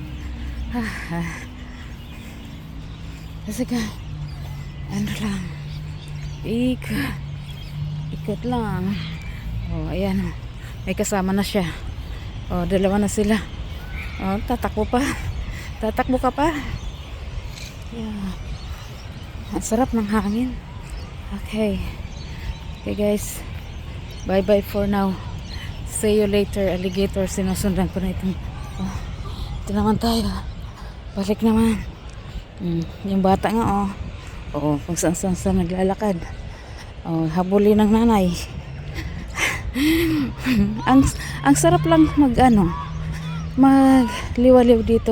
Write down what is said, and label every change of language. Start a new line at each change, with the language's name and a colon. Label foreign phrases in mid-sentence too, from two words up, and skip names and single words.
Filipino: Kasi ka, ano lang, ikot lang. Oh, ayan. May kasama na siya. Oh, dalawa na sila. Oh, tatakbo pa. Tatakbo ka pa. Yeah. Ang sarap ng hangin.
English: Okay. Okay guys. Bye bye for now. See you later, alligator.
Filipino: Sinusundan ko na itong. Oh, ito naman tayo. Balik naman. Yung bata nga oh. Oo, kung saan naglalakad. Oh, habulin ng nanay. ang sarap lang magliwaliw dito.